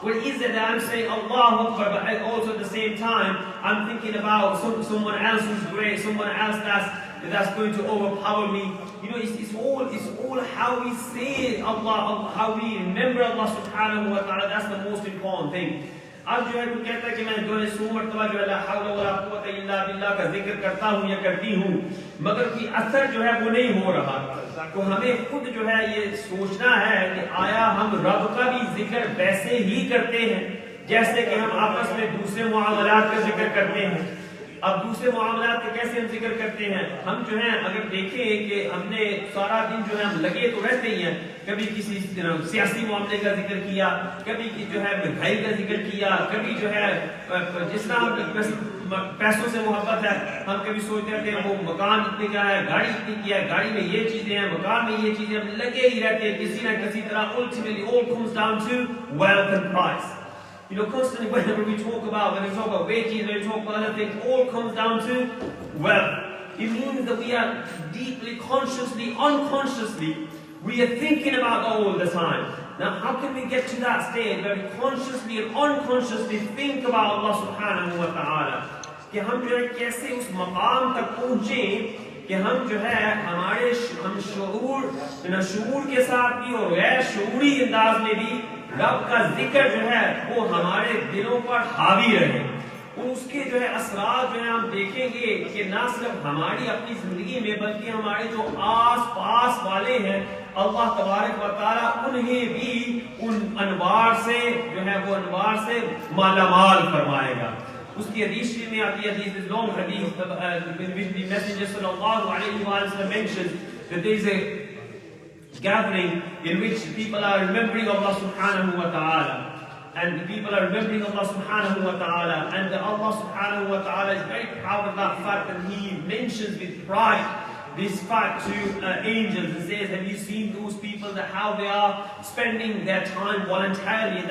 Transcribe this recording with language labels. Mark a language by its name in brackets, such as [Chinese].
[English] What is it that I'm saying Allahu Akbar, but also at the same time, I'm thinking about someone else who's great, someone else that's going to overpower me. You know, it's all how we say Allah, how we remember Allah subhanahu wa ta'ala. That's the most important thing. [Urdu] اب جو ہے تو کہتا ہے کہ میں جو ہے 100 مرتبہ جو ہے لا حول ولا قوت الا باللہ کا ذکر کرتا ہوں یا کرتی ہوں، مگر کوئی اثر جو ہے وہ نہیں ہو رہا. تو ہمیں خود جو ہے یہ سوچنا ہے کہ آیا ہم رب کا بھی ذکر ویسے ہی کرتے ہیں جیسے کہ ہم آپس میں دوسرے معاملات کا ذکر کرتے ہیں. اب دوسرے معاملات کا کیسے ہم ذکر کرتے ہیں؟ ہم جو ہیں اگر دیکھیں کہ ہم نے سارا دن جو ہے ہم لگے تو رہتے ہی ہیں، کبھی کسی سیاسی معاملے کا ذکر کیا، کبھی جو ہے مہنگائی کا ذکر کیا، کبھی جو ہے جس طرح پیسوں سے محبت ہے ہم کبھی سوچتے رہتے ہیں وہ مکان اتنے کا ہے، گاڑی اتنی کی ہے، گاڑی میں یہ چیزیں ہیں، مکان میں یہ چیزیں، ہم لگے ہی رہتے ہیں کسی نہ کسی طرح. [English] Ultimately all comes down to wealth and price. You know, constantly whenever we talk about wages, when we talk about other things, all comes down to wealth. It means that we are deeply, consciously, unconsciously, we are thinking about all the time. Now, how can we get to that stage where we consciously and unconsciously think about Allah subhanahu wa ta'ala? [Urdu] کہ ہم جو ہے کیسے اس مقام تک پہنچیں کہ ہم جو ہے ہم شعور کے ساتھ بھی اور غیر شعوری انداز میں بھی رب کا ذکر جو ہے وہ ہمارے دلوں پر حاوی رہے. اور اس کے جو ہے اثرات جو ہے ہم دیکھیں گے کہ نہ صرف ہماری اپنی زندگی میں بلکہ ہمارے جو آس پاس والے ہیں اللہ تبارک و تعالیٰ انہیں بھی ان انوار سے جو ہے وہ انوار سے مالا مال فرمائے گا. اس کی حدیث میں آتی ہے حدیث [English] long hadith in which the messenger sallallahu alayhi wa sallam mentions that there is a gathering in which people are remembering Allah subhanahu wa ta'ala, and people are remembering Allah subhanahu wa ta'ala, and Allah subhanahu wa ta'ala is very proud of that fact, and he mentions with pride this fact to angels and says, have you seen those people, that how they are spending their time voluntarily?